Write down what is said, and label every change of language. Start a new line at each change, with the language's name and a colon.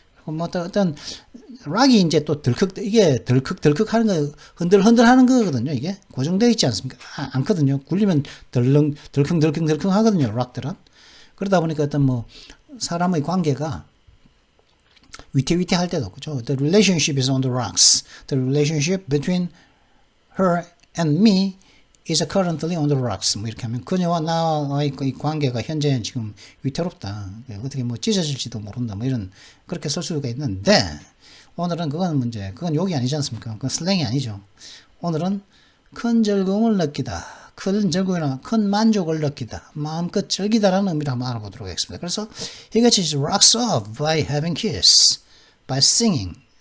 Korean: 뭐 어떤 락이 이제 또 이게 덜컥 하는 거 흔들흔들 하는 거거든요. 이게 고정되어 있지 않습니까? 않거든요. 굴리면 덜컹 하거든요. 락들은. 그러다 보니까 어떤 뭐 사람의 관계가 위태할 때도 그죠.
English: The relationship is on the rocks. The relationship between her and me is currently on the rocks.
Korean: 뭐 이렇게 하면 그녀와 나와의 이 관계가 현재 지금 위태롭다. 어떻게 뭐 찢어질지도 모른다. 뭐 이런 그렇게 쓸 수가 있는데 오늘은 그건 욕이 아니지 않습니까? 그건 슬랭이 아니죠. 오늘은 큰 즐거움을 느끼다. 큰 즐거움이나 큰 만족을 느끼다. 마음껏 즐기다라는 의미를 한번 알아보도록 하겠습니다. 그래서 이것이
English: rocks off by having kiss, by singing.